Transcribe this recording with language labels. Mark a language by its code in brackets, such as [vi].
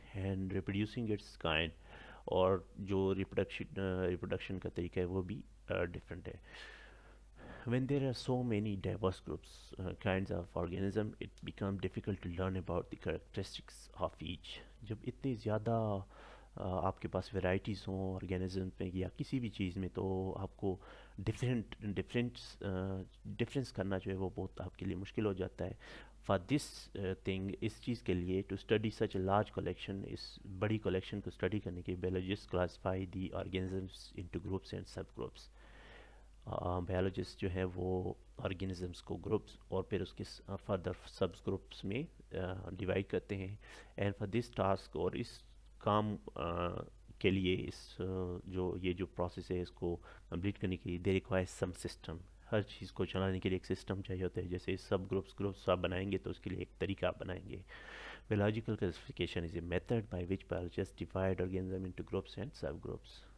[en] and reproducing its kind, [ur] اور جو reproduction کا طریقہ ہے وہ بھی ڈفرینٹ ہے. [en] When there are so many diverse groups, kinds of organism, it becomes difficult to learn about the characteristics of each. [ur] جب اتنی زیادہ آپ کے پاس ورائٹیز ہوں آرگینزم میں یا کسی بھی چیز میں, تو آپ کو ڈفرینس کرنا جو ہے وہ بہت آپ کے لیے مشکل ہو جاتا ہے. [en] for this thing, [ur] اس چیز کے لیے, [en] to study such a large collection, [ur] اس بڑی کلیکشن کو اسٹڈی کرنے کے [en] biologists classify the organisms into groups and sub groups. [ur] Biologist جو ہے وہ آرگینزمس کو گروپس اور پھر اس کے فردر سبز گروپس میں ڈیوائڈ کرتے ہیں. [en] and for this task, [ur] اور اس کام کے لیے, اس یہ جو پروسیس ہے اس کو کمپلیٹ کرنے کے لیے, [en] They require some system. [ur] ہر چیز کو چلانے کے لیے ایک سسٹم چاہیے ہوتا ہے. جیسے سب گروپس آپ بنائیں گے تو اس کے لیے ایک طریقہ آپ بنائیں گے. [en] Biological classification is a method by which biologists divide organisms into groups and subgroups.